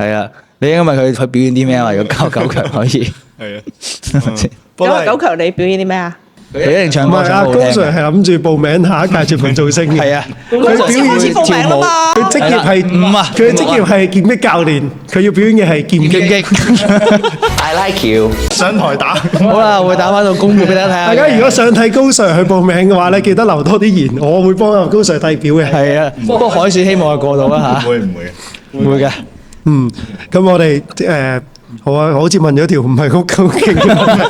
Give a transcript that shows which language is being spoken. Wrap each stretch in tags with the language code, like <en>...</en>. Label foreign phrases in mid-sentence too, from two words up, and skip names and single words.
<yue>係啊，你應該問佢表演啲咩啊？如果99強可以，係啊。不過都係 99強你表演啲咩啊？佢一定唱歌唔係啊，高唱得好聽 Sir 嘅。係諗住報名下一屆全民造星嘅。係啊，佢表先開始演報名啦嘛。佢職業係唔啊佢嘅職業係劍擊教練，佢要表演嘅係劍劍擊。</yue> <en>擊。I like you。</en> <yue>上台打。好啦，我會打翻到公佈俾大家睇下。大家如果想睇高 Sir 去報名嘅話咧，記得留多啲言，我會幫阿高 Sir 遞表嘅。係啊，不過海選希望係過到啦嚇。會唔會？唔會嘅。咁我哋好啊，好似問咗條唔係好勁嘅問題。</yue>